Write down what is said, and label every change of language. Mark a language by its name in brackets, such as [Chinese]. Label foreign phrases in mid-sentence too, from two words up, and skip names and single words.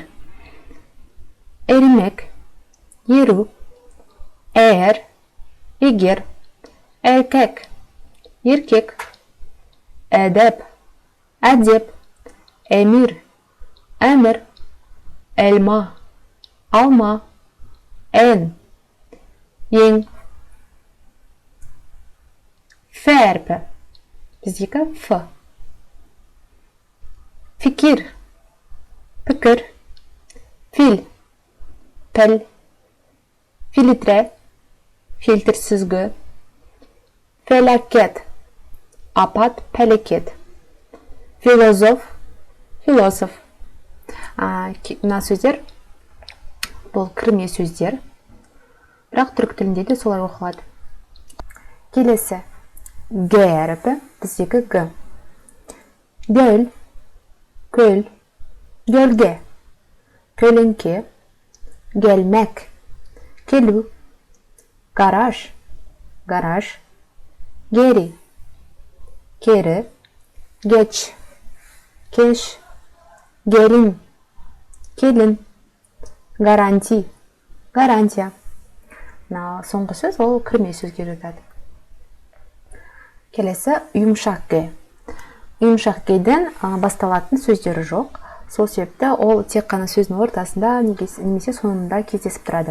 [Kazakh] Ерімек, еру, егер, еркек, әдеп, әмір, әлма, алма, ең. Ф әріпі. Біздегі Ф. [Turkish] Fikir, pükür, fil, pil, filtre, filtre süzgü, felaket, apat, felaket, filozof. [Kazakh] Мына сөздер, бұл кірме сөздер, бірақ түрік тілінде де солай оқылады. Келесі. Г әріпі, біздегі Г. Гөл, көл, [Turkish] gölge, kölünki, gelmek, [Kazakh] келу, гараж, [Turkish] geri, keri, geç, keş, gelin, garanti, [Kazakh] гарантия. Соңғы сөз ол кірме сөзге жатады. Келесі, жұмшақ Г. Йумшақ кейден басталатын сөздері жоқ. Сол себепті ол тек қана сөздің ортасында немесе соңында кездесіп тұрады.